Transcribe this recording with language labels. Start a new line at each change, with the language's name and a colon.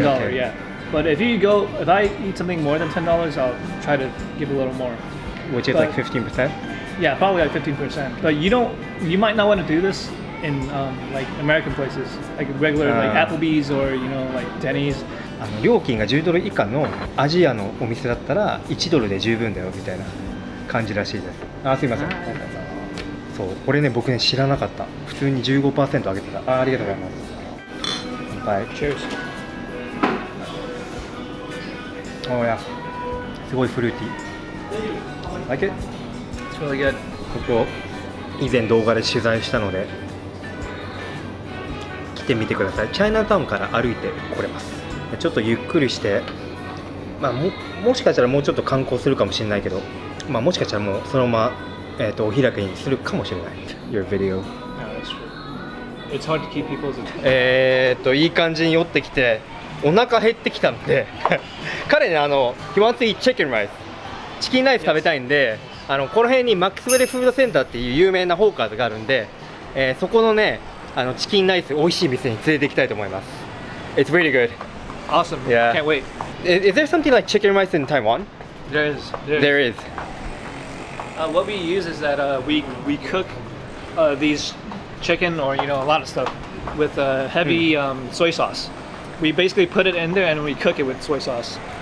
English: $1, yeah. But if I eat something more than $10, I'll try to give a little more. Which is like 15%? Yeah, probably like 15%. But you might not want to do this in like American places, like regular like Applebee's or like Denny's.
Japanese: 料金が$10以下のアジアのお店だったら$1で十分だよみたいな感じらしいです。すいません。そう、これね僕ね知らなかった。普通に15% 上げてた。ありがとうございます。はい。
English: Cheers. Oh yeah.
Japanese: すごいフルーティー。
English: Like it? It's really good.
Japanese: ここ以前動画で取材したので来てみてください。チャイナタウンから歩いて来れます。ちょっとゆっくりして、もしかしたらもうちょっと観光するかもしれないけど、もしかしたらもうそのまま、お開きにするかもしれない。
English: Your video. No, that's true. It's hard to keep people's attention.
Japanese: いい感じに寄ってきてお腹減ってきたんで彼ね
English: He wants to eat chicken rice
Japanese: チキンライス食べたいんでこの辺にマックスウェルフードセンターっていう有名なホーカーズがあるんで、そこのねチキンライス美味しい店に連れて行きたいと思います。
English: It's really good. Awesome. Yeah. Can't wait. Is there something like chicken rice in Taiwan? There is. There is. What we use is that we cook these chicken or a lot of stuff with heavy soy sauce. We basically put it in there and we cook it with soy sauce.